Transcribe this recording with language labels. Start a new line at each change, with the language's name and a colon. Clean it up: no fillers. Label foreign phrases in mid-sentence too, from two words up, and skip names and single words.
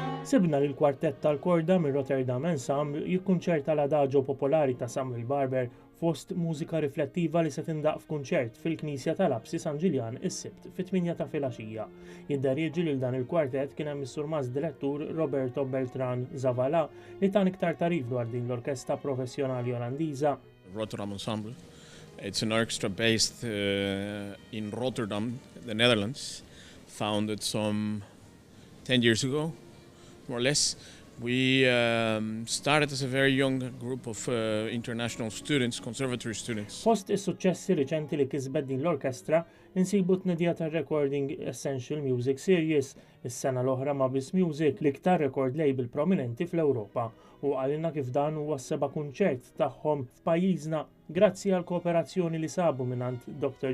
Maltese: Sibna li l-kwartett tal-korda minn Rotterdam Ensemble jikkunċerta l-adagio popolari ta' Samuel Barber fost mużika riflettiva li se tindaq f'kunċert fil-Knisja tal-Absi San Ġiljan is-Sibt fit-8 ta' filgħaxija. Jidderieġi lil dan il-kwartett kien hemm is-surmaz direttur Roberto Beltran Zavala li tan iktar tarif dwar din l-orkestra professjonali Olandiża. Rotterdam Ensemble.
English: It's an orchestra based in Rotterdam, the Netherlands, founded some 10 years ago, more or less. We started as a very young group of international students, conservatory students.
Maltese: Fost is-suċċessi riċenti li kisbet din l-orkestra, insibu tnedija tar-Recording Essential Music Series, is-sena l-oħra ma' Bliss Music, l-iktar
English: record label
Maltese: prominenti fl-Ewropa, u għalina kif dan huwa s-seba' kunċert tagħhom f'pajjiżna grazzi għal kooperazzjoni li sabu minant Dr.